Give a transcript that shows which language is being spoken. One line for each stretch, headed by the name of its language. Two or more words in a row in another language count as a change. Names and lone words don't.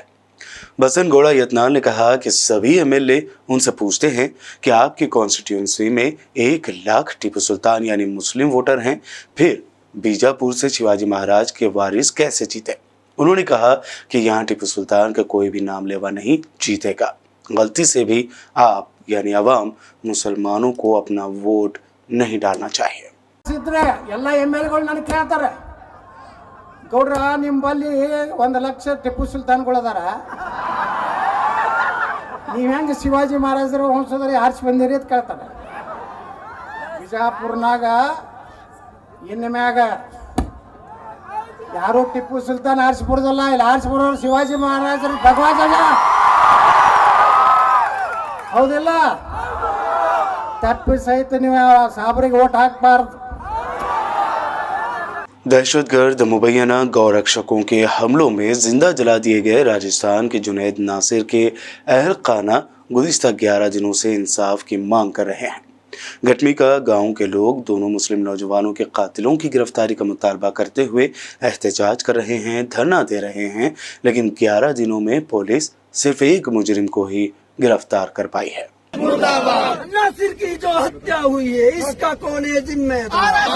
Urdu: بسن گوڑا یتنال نے کہا کہ سبھی ایم ایل اے ان سے پوچھتے ہیں کہ آپ کی کانسٹیٹیوئنسی میں 1 لاکھ ٹیپو سلطان یعنی مسلم ووٹر ہیں، پھر بیجاپور سے شیواجی مہاراج کے وارث کیسے جیتے؟ انہوں نے کہا کہ یہاں ٹیپو سلطان کا کوئی بھی نام لیوا نہیں جیتے گا۔ غلطی سے بھی آپ یعنی عوام مسلمانوں کو اپنا ووٹ نہیں ڈالنا چاہیے۔
Kannada: ಗೌಡ್ರ ನಿಂಬಲ್ಲಿ 1 ಲಕ್ಷ ಟಿಪ್ಪು ಸುಲ್ತಾನ್ಗಳದಾರ, ನೀವು ಹೆಂಗೆ ಶಿವಾಜಿ ಮಹಾರಾಜರು ವಂಶದಲ್ಲಿ ಆರಿಸಿ ಬಂದಿರಿ ಅಂತ ಕೇಳ್ತಾರೆ। ಬಿಜಾಪುರ್ನಾಗ ಇನ್ನು ಮ್ಯಾಗ ಯಾರು ಟಿಪ್ಪು ಸುಲ್ತಾನ್ ಆರಿಸ್ಬಿಡ್ದಲ್ಲ, ಇಲ್ಲಿ ಆರಿಸ್ಬಿಡೋರು ಶಿವಾಜಿ ಮಹಾರಾಜರು ಭಗವಾಜ ಹೌದಿಲ್ಲ? ತಪ್ಪಿ ಸಹಿತ ನೀವು ಸಾಬ್ರಿಗೆ ಓಟ್ ಹಾಕ್ಬಾರ್ದು।
Urdu: دہشت گرد مبینہ گئو رکشکوں کے حملوں میں زندہ جلا دیے گئے راجستھان کے جنید ناصر کے اہل خانہ گزشتہ 11 دنوں سے انصاف کی مانگ کر رہے ہیں. گٹمیکا گاؤں کے لوگ دونوں مسلم نوجوانوں کے قاتلوں کی گرفتاری کا مطالبہ کرتے ہوئے احتجاج کر رہے ہیں، دھرنا دے رہے ہیں، لیکن 11 دنوں میں پولیس صرف ایک مجرم کو ہی گرفتار کر پائی ہے۔ ناصر کی جو ہتیا ہوئی ہے اس کا کون ہے ذمہ دار؟